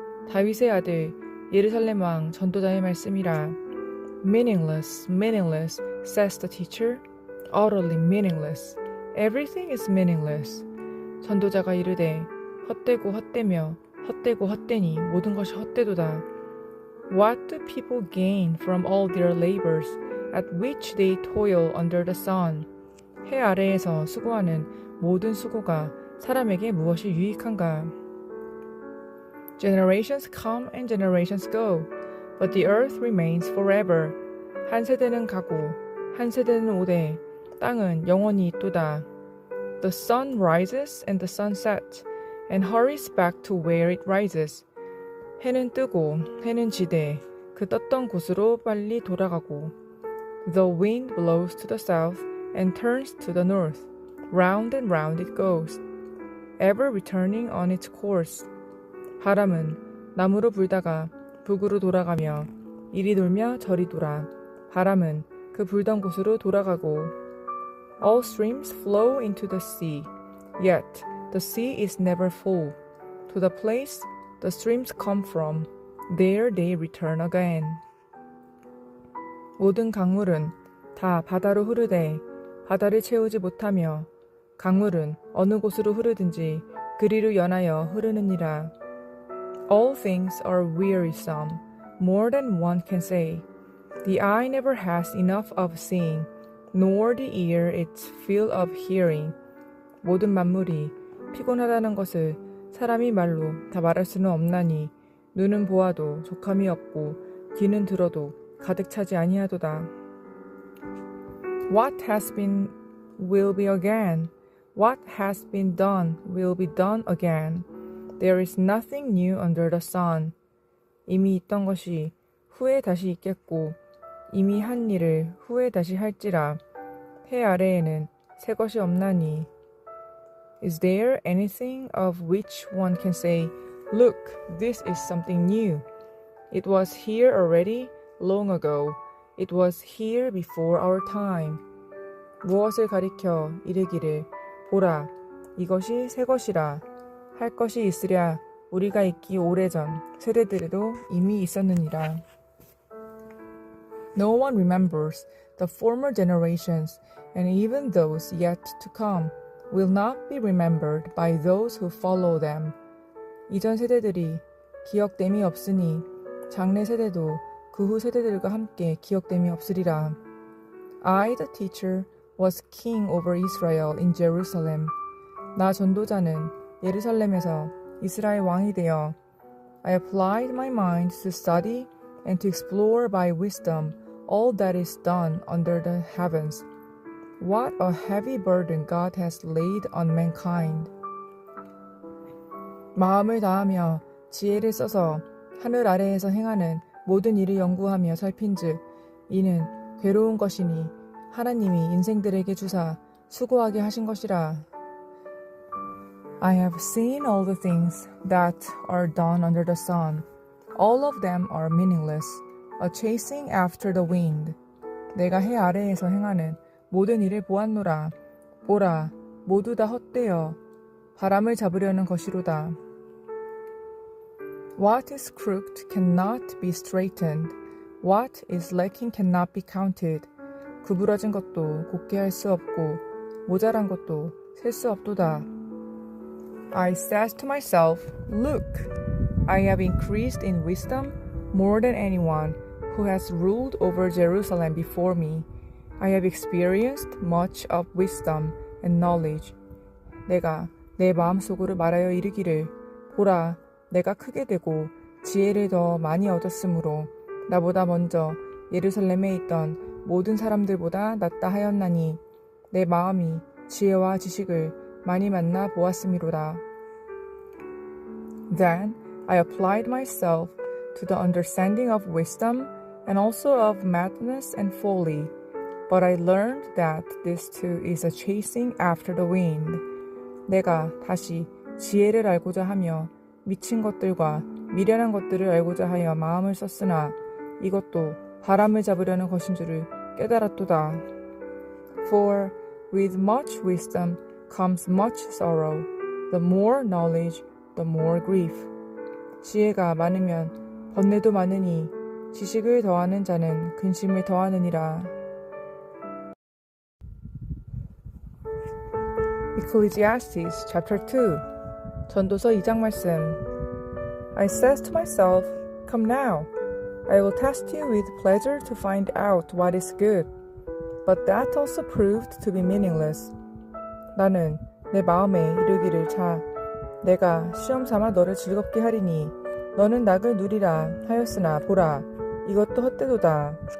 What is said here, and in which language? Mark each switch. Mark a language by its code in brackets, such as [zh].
[ko] 다윗의 아들, 예루살렘 왕 전도자의 말씀이라. [en] Meaningless, meaningless, says the teacher. Utterly meaningless. Everything is meaningless. [ko] 전도자가 이르되 헛되고 헛되며 헛되고 헛되니 모든 것이 헛되도다. [en] What do people gain from all their labors at which they toil under the sun? [ko] 해 아래에서 수고하는 모든 수고가 사람에게 무엇이 유익한가? [en] Generations come and generations go, but the earth remains forever. [ko] 한 세대는 가고 한 세대는 오되 땅은 영원히 있도다. [en] The sun rises and the sun sets, and hurries back to where it rises. [ko] 해는 뜨고 해는 지되 그 떴던 곳으로 빨리 돌아가고. [en] The wind blows to the south and turns to the north. Round and round it goes, ever returning on its course. [ko] 바람은 남으로 불다가 북으로 돌아가며 이리 돌며 저리 돌아. 바람은 그 불던 곳으로 돌아가고. [en] All streams flow into the sea, yet the sea is never full. To the place the streams come from, there they return again. [ko] 모든 강물은 다 바다로 흐르되 바다를 채우지 못하며 강물은 어느 곳으로 흐르든지 그리로 연하여 흐르느니라. [en] All things are wearisome, more than one can say. The eye never has enough of seeing, nor the ear its fill of hearing. [ko] 모든 만물이 피곤하다는 것을 사람이 말로 다 말할 수는 없나니 눈은 보아도 족함이 없고 귀는 들어도 가득 차지 아니하도다. [en] What has been will be again. What has been done will be done again. There is nothing new under the sun. [ko] 이미 있던 것이 후에 다시 있겠고 이미 한 일을 후에 다시 할지라. 해 아래에는 새 것이 없나니. [en] Is there anything of which one can say, Look, this is something new. It was here already long ago. It was here before our time. [ko] 무엇을 가리켜 이르기를 보라, 이것이 새 것이라. 할 것이 있으랴 우리가 있기 오래전 세대들에도 이미 있었느니라. [en] No one remembers the former generations, and even those yet to come will not be remembered by those who follow them. [ko] 이전 세대들이 기억됨이 없으니 장래 세대도 그 후 세대들과 함께 기억됨이 없으리라. [en] I, the teacher, was king over Israel in Jerusalem. [ko] 나 전도자는 예루살렘에서 이스라엘 왕이 되어 [en] I applied my mind to study and to explore by wisdom all that is done under the heavens. What a heavy burden God has laid on mankind. [ko] 마음을 다하며 지혜를 써서 하늘 아래에서 행하는 모든 일을 연구하며 살핀즉 이는 괴로운 것이니 하나님이 인생들에게 주사 수고하게 하신 것이라. [en] I have seen all the things that are done under the sun. All of them are meaningless, a chasing after the wind. [ko] 내가 해 아래에서 행하는 모든 일을 보았노라. 보라, 모두 다 헛되어 바람을 잡으려는 것이로다. [en] What is crooked cannot be straightened. What is lacking cannot be counted. [ko] 구부러진 것도 곱게 할 수 없고 모자란 것도 셀 수 없도다. [en] I said to myself, Look, I have increased in wisdom more than anyone who has ruled over Jerusalem before me. I have experienced much of wisdom and knowledge. [ko] 내가 내 마음속으로 말하여 이르기를 보라, 내가 크게 되고 지혜를 더 많이 얻었으므로 나보다 먼저 예루살렘에 있던 모든 사람들보다 낫다 하였나니 내 마음이 지혜와 지식을 많이 만나 보았음이로다. [en] Then I applied myself to the understanding of wisdom and also of madness and folly. But I learned that this too is a chasing after the wind. [ko] 내가 다시 지혜를 알고자 하며 미친 것들과 미련한 것들을 알고자 하여 마음을 썼으나 이것도 바람을 잡으려는 것인 줄을 깨달았도다. [en] For with much wisdom comes much sorrow. The more knowledge, the more grief. [ko] 지혜가 많으면 번뇌도 많으니 지식을 더하는 자는 근심을 더하느니라. [en] Ecclesiastes chapter 2 [ko] 전도서 2장 말씀. [en] I said to myself, come now, I will test you with pleasure to find out what is good. But that also proved to be meaningless. [ko] 나는 내 마음에 이르기를 자, 내가 시험 삼아 너를 즐겁게 하리니 너는 낙을 누리라 하였으나 보라, 이것도 헛되도다.